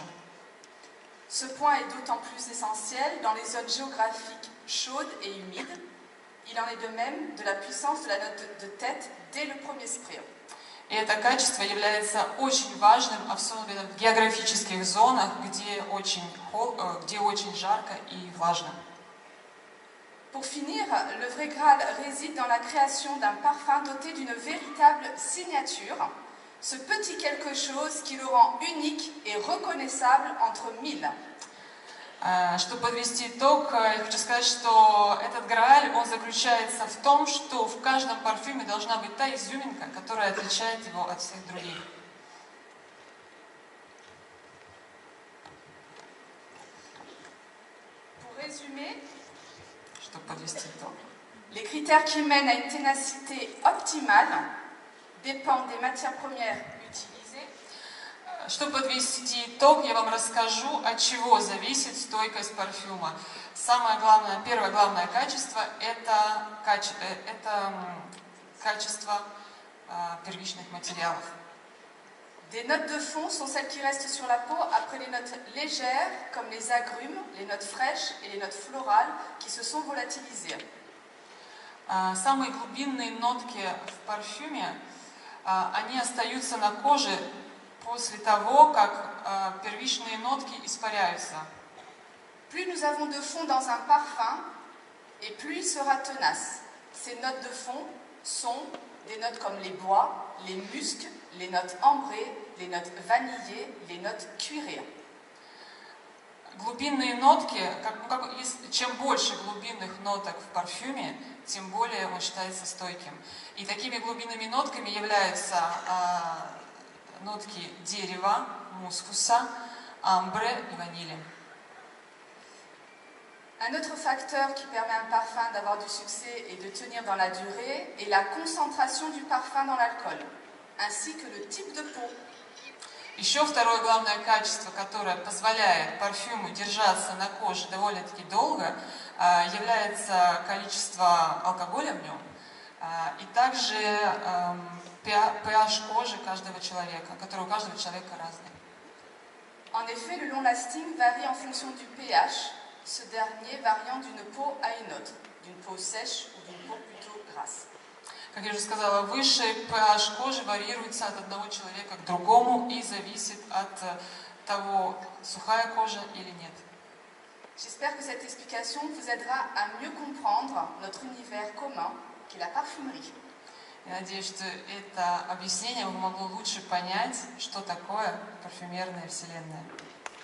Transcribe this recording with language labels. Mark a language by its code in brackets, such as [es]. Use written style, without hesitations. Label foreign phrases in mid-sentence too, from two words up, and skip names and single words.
[fr] Ce point est d'autant plus essentiel dans les zones géographiques chaudes et humides. Il en est de même de la puissance de la note de tête dès le premier spray. [ru] И это качество является очень важным, особенно в географических зонах, где очень жарко и влажно. [fr] Pour finir, le vrai Graal réside dans la création d'un parfum doté d'une véritable signature, ce petit quelque chose qui le rend unique et reconnaissable entre mille. [ru] Чтобы подвести итог, я хочу сказать, что этот Грааль, он заключается в том, что в каждом парфюме должна быть та изюминка, которая отличает его от всех других. [fr] Pour résumer, [ru] чтобы подвести итог, [fr] les critères qui mènent à une ténacité optimale dépendent des matières premières utilisées. [ru] Чтобы подвести итог, я вам расскажу, от чего зависит стойкость парфюма. Первое главное качество – это качество первичных материалов. [fr] Des notes de fond sont celles qui restent sur la peau après les notes légères comme les agrumes, les notes fraîches et les notes florales qui se sont volatilisées. [ru] Самые глубинные нотки в парфюме, они остаются на коже после того, как первичные нотки испаряются. [fr] Plus nous avons de fond dans un parfum, et plus il sera tenace. Ces notes de fond sont des notes comme les bois, les muscs, les notes ambrées, les notes vanillées, les notes cuiréées. [ru] Глубинные нотки, чем больше глубинных ноток в парфюме, тем более он считается стойким. И такими глубинными нотками являются нотки дерева, мускуса, амбре и ванили. [fr] Un autre facteur qui permet à un parfum d'avoir du succès et de tenir dans la durée est la concentration du parfum dans l'alcool, ainsi que le type de peau. [ru] Еще второе главное качество, которое позволяет парфюму держаться на коже довольно-таки долго, является количество алкоголя в нем и также pH кожи каждого человека, который у каждого человека разный. [fr] En effet, le [en] long lasting [fr] varie en fonction du pH, ce dernier variant d'une peau à une autre, d'une peau sèche ou d'une peau plutôt grasse. [ru] Как я уже сказала, высший pH кожи варьируется от одного человека к другому и зависит от того, сухая кожа или нет. [fr] J'espère que cette explication vous aidera à mieux comprendre notre univers commun, qui est la parfumerie. [ru] Я надеюсь, что это объяснение помогло лучше понять, что такое парфюмерная вселенная.